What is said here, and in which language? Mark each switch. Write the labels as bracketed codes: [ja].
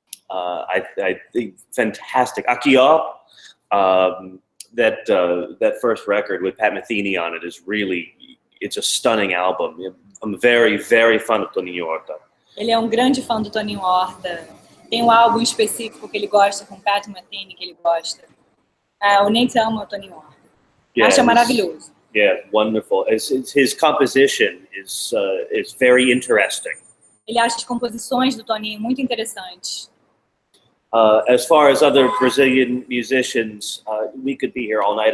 [en] I think fantastic. [pt] Aqui Ó, [en] that first record with Pat Metheny on it is really, it's a stunning album. I'm very, very fond of Toninho Horta. [pt] Ele é grande fã do Toninho Horta. Tem um álbum específico que ele gosta, com Pat Metheny, que ele gosta. O Nate ama o Toninho Horta. Acha maravilhoso. [en] Yeah, wonderful. His composition is very interesting. [pt] Ele acha as composições do Toninho muito interessantes. [en] As far as other Brazilian musicians, we could be here all night.